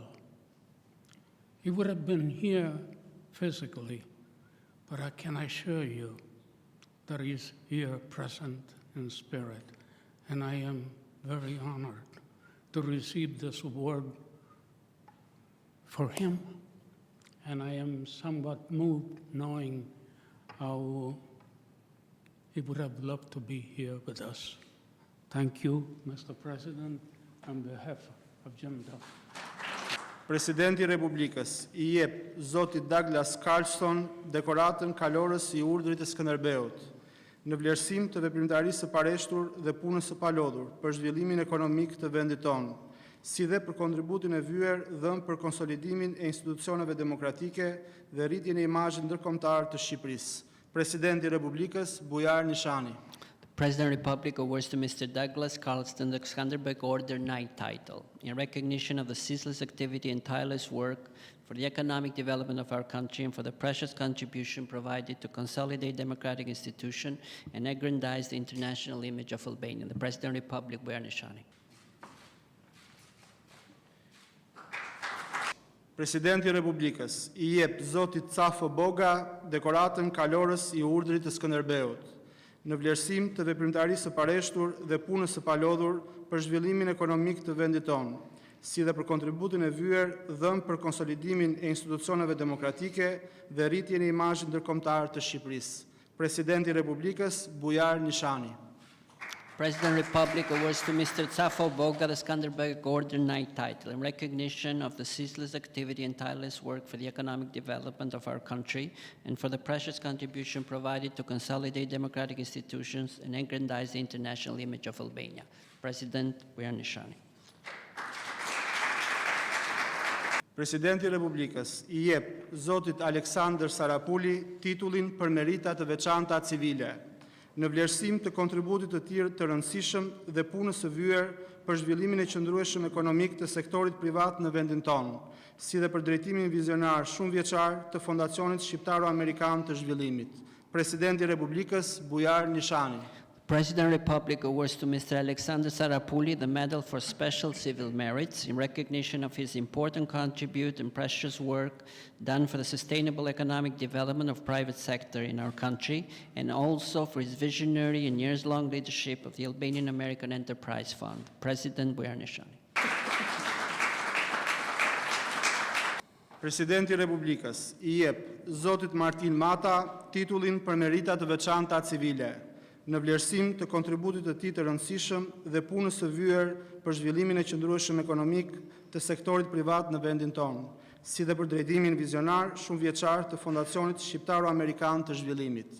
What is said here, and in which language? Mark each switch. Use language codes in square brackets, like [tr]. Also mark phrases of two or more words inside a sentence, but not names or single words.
[en] He would have been here physically, but I can assure you that he is here present in spirit, and I am very honored to receive this award for him, and I am somewhat moved knowing how he would have loved to be here with us. Thank you, Mr. President, on behalf of Jim Duffy. [sq] Presidenti i Republikës i jep zotit Douglas Carlson dekoratën kalorës i urdhrit të Skënderbeut në vlerësim të veprimtarisë së pareshtur dhe punës së palodhur për zhvillimin ekonomik të vendit tonë, si dhe për kontributin e vyer dhënë për konsolidimin e institucioneve demokratike dhe rritjen e imazhit ndërkombëtar të Shqipërisë. Presidenti i Republikës Bujar Nishani. [en] President Republic awards to Mr. Douglas Carlston the Skanderbeg Order Knight title in recognition of the ceaseless activity and tireless work for the economic development of our country and for the precious contribution provided to consolidate democratic institutions and aggrandize the international image of Albania. The President Republic Bujar Nishani. [sq] Presidenti i Republikës i jep zotit Cafo Boga dekoratën kalorës i urdhrit të Skënderbeut në vlerësim të veprimtarisë së pareshtur dhe punës së palodhur për zhvillimin ekonomik të vendit tonë, si dhe për kontributin e vyer dhënë për konsolidimin e institucioneve demokratike dhe rritjen e imazhit ndërkombëtar të Shqipërisë. Presidenti i Republikës Bujar Nishani. [en] President Republic awards to Mr. Tsafo Boga the Skanderbeg Order Knight title in recognition of the ceaseless activity and tireless work for the economic development of our country and for the precious contribution provided to consolidate democratic institutions and aggrandize the international image of Albania. President Bujar Nishani. [sq] Presidenti i Republikës i jep zotit Aleksandr Sarapuli titullin për merita të veçanta civile në vlerësim të kontributit të tij të rëndësishëm dhe punës së vyer për zhvillimin e qëndrueshëm ekonomik të sektorit privat në vendin tonë, si dhe për drejtimin vizionar shumë vjeçar të Fondacionit Shqiptaro-Amerikan të Zhvillimit. Presidenti i Republikës Bujar Nishani. [en] President Republic awards to Mr. Alexander Sarapuli the Medal for Special Civil Merits in recognition of his important contribution and precious work done for the sustainable economic development of private sector in our country and also for his visionary and years-long leadership of the Albanian American Enterprise Fund. President Bujar Nishani. [sq] Presidenti i Republikës i jep zotit Martin Mata titullin për merita të veçanta civile në vlerësim të kontributit të tij të rëndësishëm dhe punës së vyer për zhvillimin e qëndrueshëm ekonomik të sektorit privat në vendin tonë, si dhe për drejtimin vizionar shumë vjeçar të Fondacionit Shqiptaro-Amerikan të Zhvillimit.